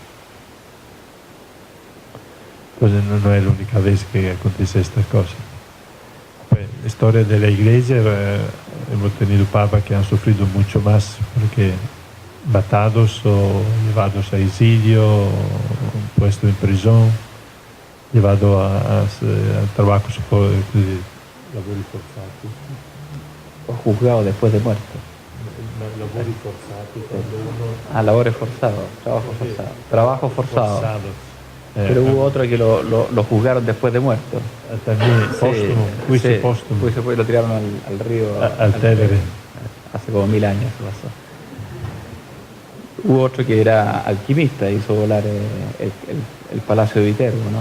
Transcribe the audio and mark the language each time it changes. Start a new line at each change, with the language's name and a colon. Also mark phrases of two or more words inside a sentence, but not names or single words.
Spanish: Entonces no es la única vez que acontece estas cosas. La historia de la Iglesia, hemos tenido papas que han sufrido mucho más, porque matados o llevados a exilio, o puestos en prisión, llevados a trabajos
Italian: lavori forzati.
Spanish: O juzgado después de muerto.
Italian: Lavori forzati,
Spanish: labores forzados, trabajo forzado. Pero hubo otro que lo juzgaron después de muerto. También póstumo, juicio póstumo. Juicio, lo tiraron al río. Al Tevere. Hace como 1000 años eso pasó. Hubo otro que era alquimista, hizo volar el Palacio de Viterbo, ¿no?